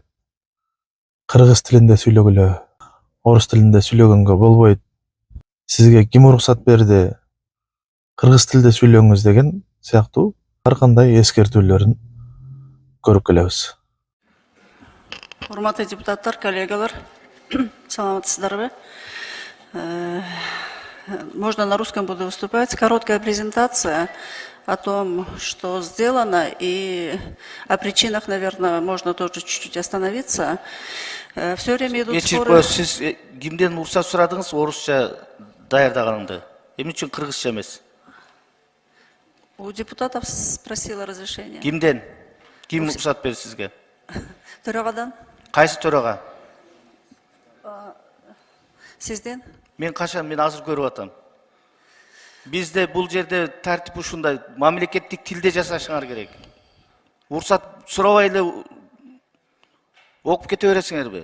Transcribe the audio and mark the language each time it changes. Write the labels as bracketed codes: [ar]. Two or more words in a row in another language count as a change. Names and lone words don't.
[ky] Кыргыз тилинде сүйлөгүлө, орус тилинде сүйлөгөнгө болбойт. Сизге ким уруксат берди? Кыргыз тилинде сүйлөңүз деген сыяктуу ар кандай эскертүүлөрүн көрүп келебиз. Урматтуу депутаттар, коллегалар, саламатсыздарбы? [ru] Можно на русском буду выступать. Короткая презентация о том, что сделано, и о причинах, наверное, можно тоже чуть-чуть остановиться. Все время идут споры. [ky] Сиз кимден уруксат сурадыңыз орусча даярдаганыңды? Эмне үчүн кыргызча эмес? [ru] У депутатов спросила разрешение. [ky] Кимден? Ким уруксат берди сизге? Төрағадан. Кайсы төрага? Сизден? Мен качан, мен азыр көрүп атам. Бизде бул жерде тартип ушундай, мамлекеттик тилде жасашыңар керек. Уруксат сурабай эле окуп кете бересиңерби?